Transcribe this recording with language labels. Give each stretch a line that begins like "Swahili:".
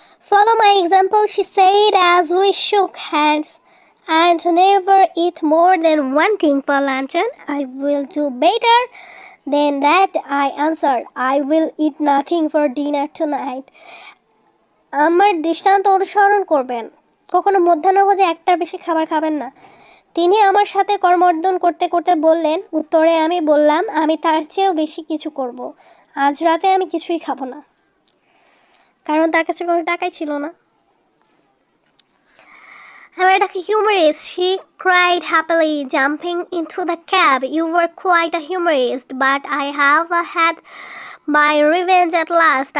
English: Follow my example, she said as we shook hands, and never eat more than one thing for luncheon. I will do better than that, I answered. I will eat nothing for dinner tonight.
Bangla: আমার দৃষ্টান্ত অনুসরণ করবেন, কখনো মধ্যাহ্নভোজে একটার বেশি খাবার খাবেন না। তিনি আমার সাথে করমর্দন করতে করতে বললেন। উত্তরে আমি বললাম, আমি তার চেয়েও বেশি কিছু করব, আজ রাতে আমি কিছুই খাবো না, কারণ তার কাছে কোনো টাকাই ছিল না। এবার একটা
English: humorist, she cried happily, jumping into the cab. You were quite a humorist, but I have had my revenge at last.